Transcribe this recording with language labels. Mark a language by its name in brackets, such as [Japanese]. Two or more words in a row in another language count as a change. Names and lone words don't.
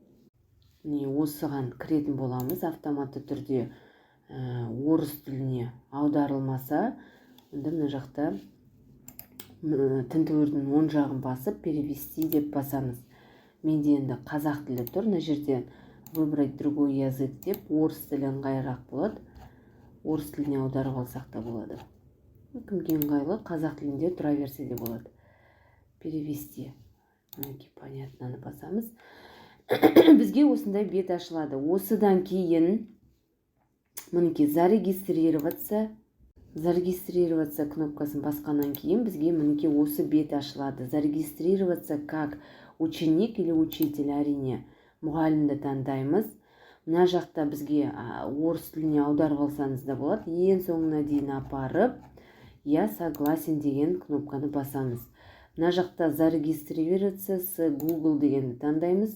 [Kazakh] Осыған кіретін боламыз. Автоматты түрде орыс тіліне аударылмаса, онда мына жақта тінтуірдің оң жағын басып, перевести деп басамыз. Менде енді қазақ тілі тұр. Мына жерде [Russian] выбрать другой язык [Kazakh] деп, орыс тілі ыңғайырақ болады. Орыс тіліне аударып алсақ та болады. Кімге ыңғайлы, қазақ тілінде тұра берсе де болады. [Russian] Перевести. Понятно, [Kazakh] басамыз. Бізге осындай бет ашылады. Осыдан кейін мінеке зарегистрироваться кнопкасын басқаннан кейін бізге мінеке осы бет ашылады. [Russian] Зарегистрироваться как ученик или учитель, [Kazakh] әрине мұғалімді таңдаймыз. Мына жақта бізге орыс тіліне аударып алсаңыз да болады. Ең соңына дейін апарып, [Russian] я согласен [Kazakh] деген кнопканы басамыз. Мына жақта [Russian] зарегистрироваться с Google [Kazakh] дегенді таңдаймыз.